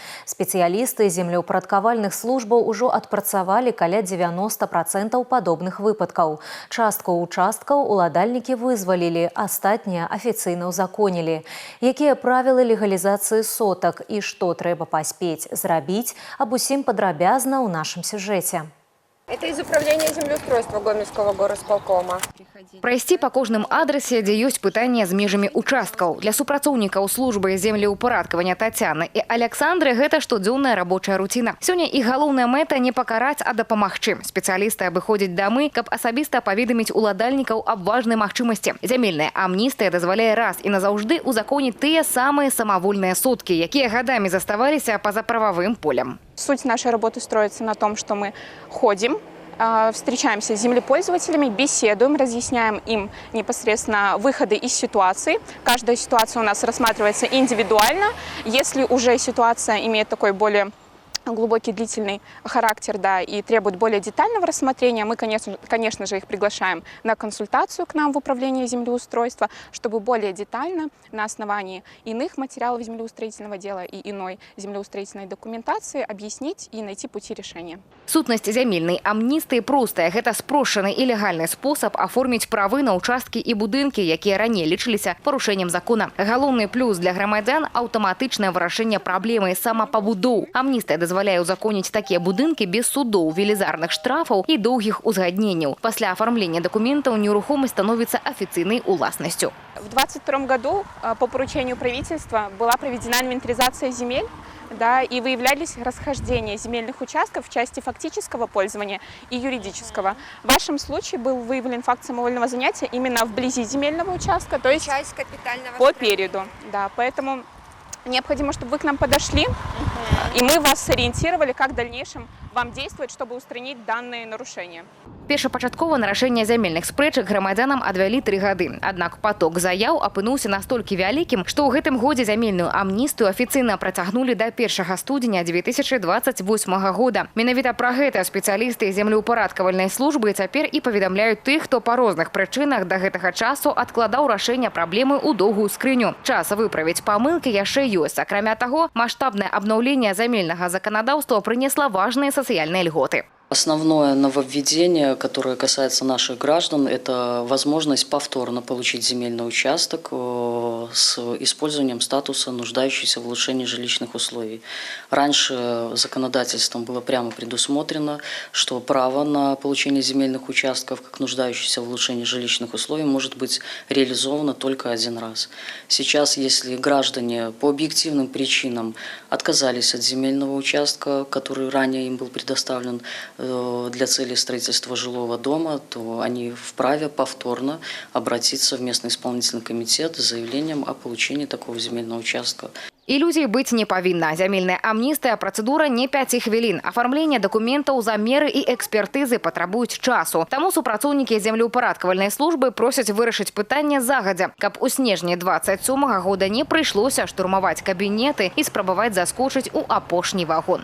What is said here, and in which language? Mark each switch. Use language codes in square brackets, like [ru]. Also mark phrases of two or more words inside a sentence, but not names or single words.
[be] Спецыялісты землеўпарадкавальных службаў ужо адпрацавалі каля 90% падобных выпадкаў. Частку участкаў уладальнікі вызвалілі, астатнія афіцыйна ўзаконілі. Якія правілы легалізацыі сотак і што трэба паспець зрабіць, аб усім падрабязна ў нашым сюжэце. [ru] Это из управления землеустройства Гомельского горосполкома. [be] Прайсці па кожным адрасе, дзе ёсць пытанне з межамі участкаў. Для супрацоўнікаў службы землеўпарадкавання Тацяны і Александры гэта штодзённая рабочая руціна. Сёння іх галоўная мэта не пакараць, а дапамагчы. Спецыялісты абыходзяць дамы, каб асабіста паведаміць уладальнікаў аб важнай магчымасці. Зямельная амністыя дазваляе раз і назаўжды узаконіць тыя самыя самавольныя соткі, якія гадамі заставаліся па-за прававым полем. [ru] Суть нашей работы строится на том, что мы ходим, встречаемся с землепользователями, беседуем, разъясняем им непосредственно выходы из ситуации. Каждая ситуация у нас рассматривается индивидуально. Если уже ситуация имеет такой более глубокий, длительный характер, да, и требует более детального рассмотрения, мы, конечно же, их приглашаем на консультацию к нам в управление землеустройства, чтобы более детально на основании иных материалов землеустроительного дела и иной землеустроительной документации объяснить и найти пути решения. [be] Сутнасць зямельнай амністыі простая. Гэта спрошчаны і легальны спосаб аформіць правы на участкі і будынкі, якія раней лічыліся парушэннем закона. Галоўны плюс для грамадзян – аўтаматычнае вырашэнне праблемы самапабудоў. Амністыя дазваляе узаконіць такія будынкі без судоў, велізарных штрафаў і доўгіх узгадненняў. Пасля афармлення дакументаў нерухомасць становіцца афіцыйнай уласнасцю. [ru] В 2022 году по поручению правительства была проведена инвентаризация земель, да, и выявлялись расхождения земельных участков в части фактического пользования и юридического. В вашем случае был выявлен факт самовольного занятия именно вблизи земельного участка, то есть часть капитального по периоду. Да, поэтому необходимо, чтобы вы к нам подошли, и мы вас сориентировали, как в дальнейшем вам действовать, чтобы устранить данные нарушения. [be] Першапачаткова на рашэнне зямельных спрэчак грамадзянам адвялі 3 гады. Аднак поток заяў апынуўся настолькі вялікім, што ў гэтым годзе зямельную амністыю афіцыйна працягнулі да 1 студзеня 2028 года. Менавіта пра гэта спецыялісты землеўпарадкавальнай службы цяпер і паведамляюць тых, хто па розных прычынах да гэтага часу адкладаў рашэнне праблемы ў доўгую скрыню. Час выправіць памылкі яшчэ ёсць. Акрамя таго, маштабнае абнаўленне зямельнага заканадаўства прынесла важныя сацыяльныя льготы. [ru] Основное нововведение, которое касается наших граждан, это возможность повторно получить земельный участок с использованием статуса нуждающейся в улучшении жилищных условий. Раньше законодательством было прямо предусмотрено, что право на получение земельных участков как нуждающихся в улучшении жилищных условий может быть реализовано только один раз. Сейчас, если граждане по объективным причинам отказались от земельного участка, который ранее им был предоставлен для цели строительства жилого дома, то они вправе повторно обратиться в местный исполнительный комитет с заявлением о получении такого земельного участка. [be] Ілюзій быць не павінна. Зямельная амністыя працэдура не 5 хвілін. Афармленне дакументаў, замеры і экспертызы патрабуюць часу. Таму супрацоўнікі землеўпарадкавальнай службы просяць вырашыць пытанне загадзя, каб у снежні 27 года не прыйшлося штурмаваць кабінеты і спрабаваць заскочыць у апошні вагон.